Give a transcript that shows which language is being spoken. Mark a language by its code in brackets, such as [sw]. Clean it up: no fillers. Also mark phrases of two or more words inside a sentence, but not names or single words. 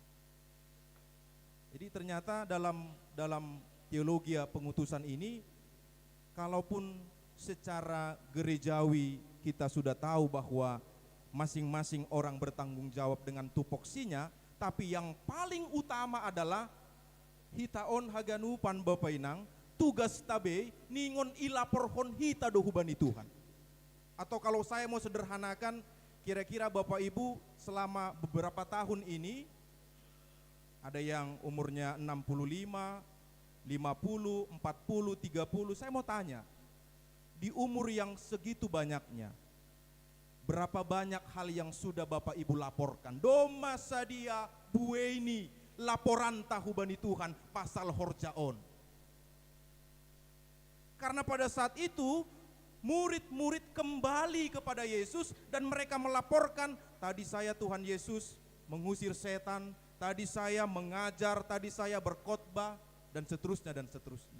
[id] Jadi ternyata dalam teologi pengutusan ini, kalaupun secara gerejawi kita sudah tahu bahwa masing-masing orang bertanggung jawab dengan tupoksinya, tapi yang paling utama adalah [bts] hitaon haganupan Bapak Inang, tugas tabe ningon ilaporhon hita dohubani Tuhan. [id] Atau kalau saya mau sederhanakan, kira-kira Bapak Ibu selama beberapa tahun ini, ada yang umurnya 65, 50, 40, 30. Saya mau tanya, di umur yang segitu banyaknya, berapa banyak hal yang sudah Bapak Ibu laporkan? [bts] Doma sadia bueni laporan tahubani Tuhan pasal horjaon. [id] Karena pada saat itu murid-murid kembali kepada Yesus dan mereka melaporkan, tadi saya Tuhan Yesus mengusir setan, tadi saya mengajar, tadi saya berkhotbah, dan seterusnya dan seterusnya.